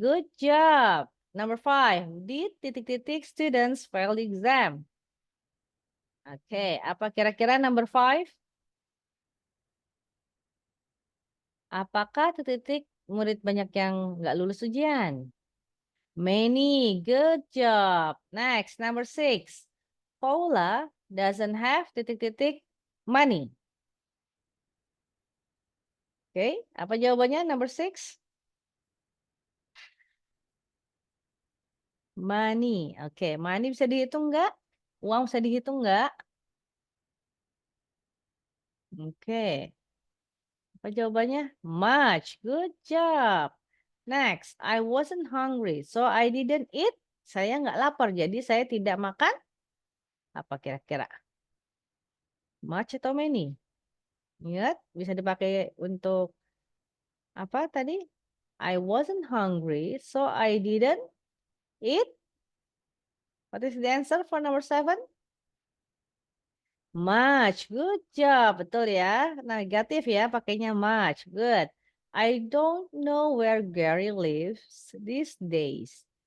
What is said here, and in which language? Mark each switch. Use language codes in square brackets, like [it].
[en] Good job. Number 5. Did titik-titik students fail the exam? [id] Oke, apa kira-kira number 5? Apakah titik-titik murid banyak yang nggak lulus ujian? [en] Many. Good job. Next, number 6. Paula doesn't have titik-titik money. [id] Oke, apa jawabannya number 6? Money. Oke, money bisa dihitung nggak? Uang bisa dihitung nggak? Oke. Apa jawabannya? Much. [en] Good job. Next, I wasn't hungry, so I didn't eat. [id] Saya nggak lapar, jadi saya tidak makan. Apa kira-kira? Much atau many? Ingat, bisa dipakai untuk apa tadi? [en] I wasn't hungry, so I didn't eat. What is the answer for number 7? Much. Good job. [id] Betul ya. Negatif ya, pakainya [en] much. Good. I don't know where Gary lives these days.